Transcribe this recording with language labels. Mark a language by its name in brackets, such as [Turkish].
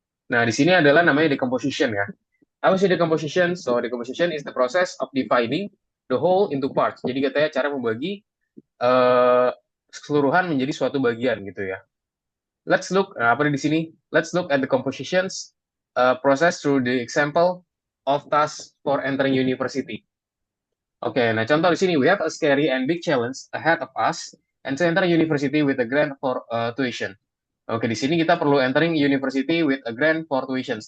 [Indonesian] Nah, di sini adalah namanya decomposition ya. Apa sih decomposition? [English] So, decomposition is the process of dividing the whole into parts. [Indonesian] Jadi katanya cara membagi uh, keseluruhan menjadi suatu bagian gitu ya. [English] Let's look, [Indonesian] nah, apa di sini? [English] Let's look at the compositions process through the example of task for entering university. [Indonesian] Oke, nah contoh di sini [English] we have a scary and big challenge ahead of us and to enter university with a grant for tuition. [Indonesian] Oke, di sini kita perlu [English] entering university with a grant for tuitions.